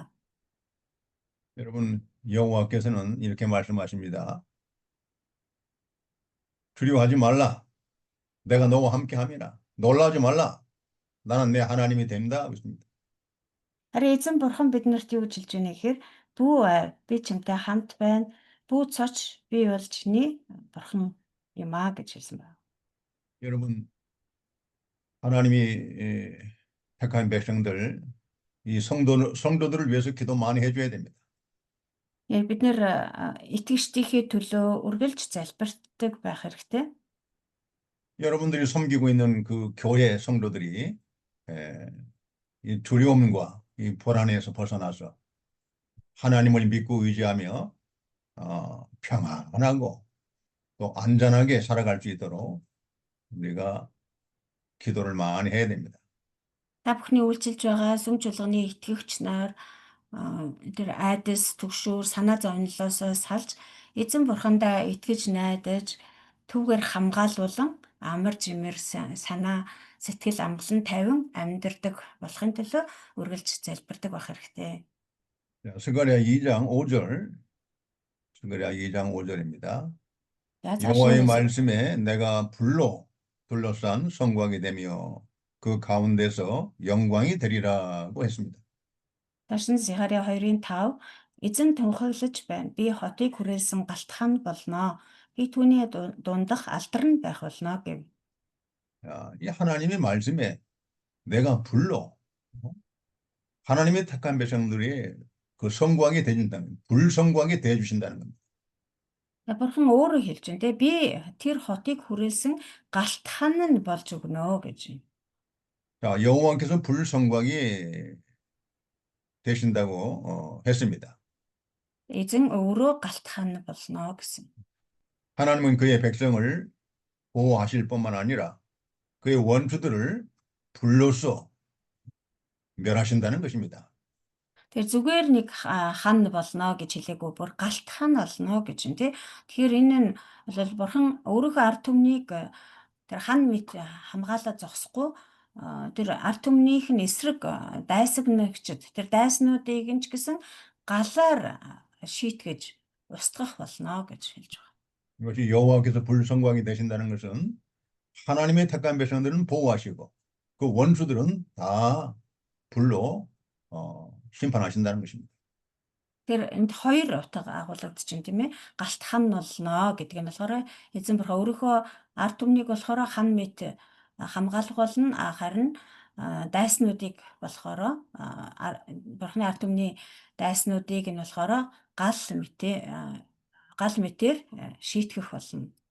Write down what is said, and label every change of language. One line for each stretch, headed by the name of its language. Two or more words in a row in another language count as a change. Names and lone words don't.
Korean: 여러분, 여호와께서는 이렇게 말씀하십니다. 두려워하지 말라. 내가 너와 함께 함이라. 놀라지 말라. 나는 내 하나님이 된다. 하고 있습니다.
Mongolian: Харин эзэн бурхан биднэрт юу гэж хэлж байна гэхээр дүү би чамтай хамт байна. Бүү цоч би бол чиний бурхан юм аа гэж хэлсэн байна.
Korean: 여러분, 하나님이 택한 백성들, 이 성도들을 위해서 기도 많이 해줘야 됩니다.
Mongolian: Яг бид нэр итгэжтийнхээ төлөө үргэлж залбирдаг байх хэрэгтэй.
Korean: 여러분들이 섬기고 있는 그 교회 성도들이 이 두려움과 이 불안에서 벗어나서 하나님을 믿고 의지하며 평안하고 또 안전하게 살아갈 수 있도록 우리가 기도를 많이 해야 됩니다.
Mongolian: Та бүхний үйлчилж байгаа сүм чуулганы итгэгч нар тэр айдас түгшүүр санаа зовнилоос салж эзэн бурхандаа итгэж найдаж түүгээр хамгаалуулан амар жимэр санаа сэтгэл амгалан тайван амьдардаг болохын төлөө үргэлж залбирдаг байх хэрэгтэй.
Korean: 자, 스가랴 2장 5절, 스가랴 2장 5절입니다.
Mongolian: За
Korean: 여호와의
Mongolian: цааш
Korean: 말씀에 내가 불로 둘러싼 성곽이 되며 그 가운데서 영광이 되리라고 했습니다.
Mongolian: цааш нь Захария 2:5 эзэн тунхаглаж байна. Би хотыг хүрээсэн галтхан болно. Би түүний дундах алдарн байх болно гэв.
Korean: 자, 이 하나님의 말씀에 내가 불로 하나님의 택한 백성들이 그 성곽이 되준다면 불성곽이 되어 주신다는 겁니다.
Mongolian: Бурхан өөрөө хэлж байна те би тэр хотыг хүрээсэн галтхан нь болж өгнө гэж.
Korean: 자, 여호와께서 불성곽이 되신다고 했습니다.
Mongolian: Эзэн өөрөө галтхан болно гэсэн.
Korean: 하나님은 그의 백성을 보호하실 뿐만 아니라 그의 원수들을 불로써 멸하신다는 것입니다.
Mongolian: Тэр зүгээр нэг хан болно гэж хэлээгүй бүр галтхан болно гэж юм тий. Тэгэхээр энэ нь бол бурхан өөрийнхөө ард түмнийг тэр хан мэт хамгаалаад зогсохгүй тэр ард түмнийх нь эсрэг дайсагнагчд тэр дайснуудыг нь ч гэсэн галаар шийтгэж устгах болно гэж хэлж байгаа.
Korean: 이것이 여호와께서 불성곽이 되신다는 것은 하나님의 택한 백성들은 보호하시고 그 원수들은 다 불로 심판하신다는 것입니다.
Mongolian: Тэр энд хоёр утга агуулгад чинь тийм ээ галт хан болно гэдэг нь болохоор эзэн бурхан өөрийнхөө ард түмнийг болохоор хан мэт хамгаалах болно харин дайснуудыг болохоор бурханы ард түмний дайснуудыг нь болохоор гал мэтээр шийтгэх болно.